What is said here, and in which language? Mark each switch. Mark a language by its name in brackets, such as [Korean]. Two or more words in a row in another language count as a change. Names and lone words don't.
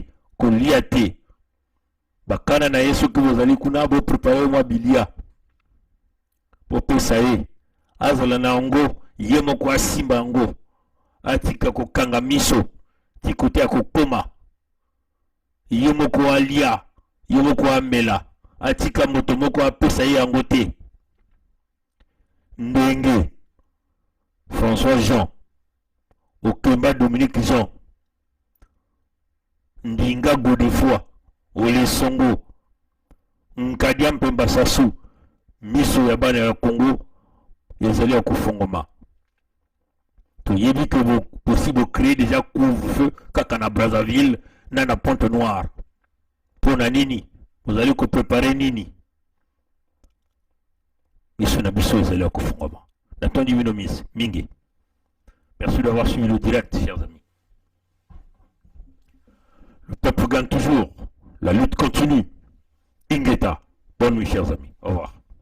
[Lingala] kolia te bakana na ye soki bozali kuna boprepare mwa bilia bopesa ye azala na yango ye moko asimba yango atika kokanga miso tikote ya kokoma ye moko alia ye moko amela atika moto moko apesa ye yango te ndenge François Jean Okemba Dominique Jean Ndinga Godefroy Olesongo Nkadia Mpemba Sassou miso ya bana ya Congo ezali ya kufungoma toyebi [French] que possible créer déjà couvre-feu [Lingala] kaka na Brazzaville na Pointe Noire pona niniozali ko préparer nini miso na biso ezali ya kufungoma Nathalie Minomis, Mingi. [French] Merci d'avoir suivi le direct, chers amis. Le peuple gagne toujours. La lutte continue. Ingeta. Bonne nuit, chers amis. Au revoir.